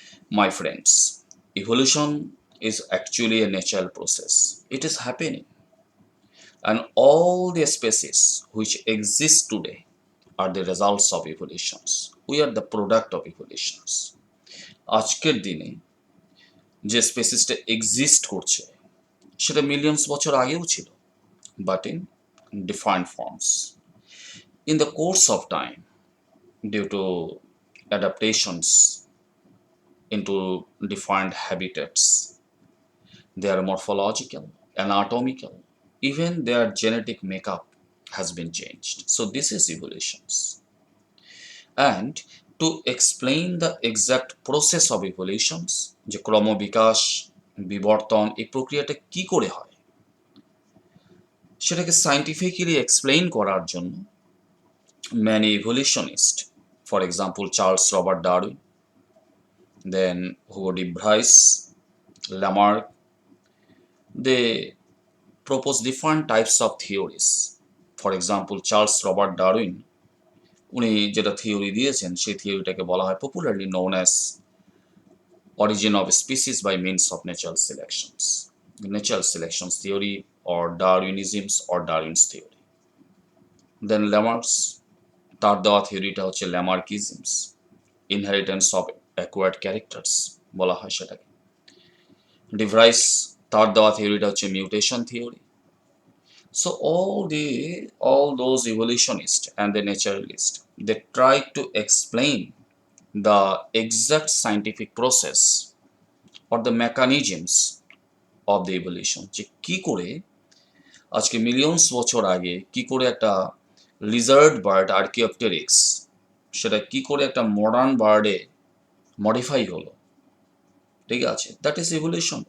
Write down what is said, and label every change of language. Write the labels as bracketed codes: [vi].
[en] My friends, evolution is actually a natural process. It is happening, and all the species which exist today are the results of evolutions. We are the product of evolutions. [bn] আজকের দিনে যে স্পেসিসটা exist করছে সেটা millions বছর আগেও ছিল, but in defined forms. [en] In the course of time, due to adaptations into defined habitats, their morphological, anatomical, even their genetic makeup has been changed. So this is evolutions. And to explain the exact process of evolutions, যে ক্রমবিকাশ বিবর্তন এই প্রক্রিয়াটা কি করে হয় সেটাকে scientifically explain করার জন্য many evolutionists, for example Charles Robert Darwin, then Hugo de Vries, Lamarck, they propose different types of theories. For example Charles Robert Darwin, উনি যেটা থিওরি দিয়েছেন সেই থিওরিটাকে বলা হয় popularly known as origin of species by means of natural selections, natural selections theory or Darwinisms or Darwin's theory. [bn] Then Lamarck's তার দেওয়া থিওরিটা হচ্ছে ল্যামার্কিজমস, ইনহেরিটেন্স অফ অ্যাকোয়ার্ড ক্যারেক্টার্স বলা হয় সেটাকে। ডিভ্রাইস তার দেওয়া থিওরিটা হচ্ছে mutation theory. [en] So all those evolutionists and the naturalists, they try to explain the exact scientific process or the mechanisms of the evolution, যে কি করে আজকে millions বছর আগে কি করে একটা লিজার্ড বার্ড আর্কিওপটেরিক্স সেটা কি করে একটা মডার্ন বার্ডে মডিফাই হলো, ঠিক আছে, দ্যাট ইজ ইভলিউশন।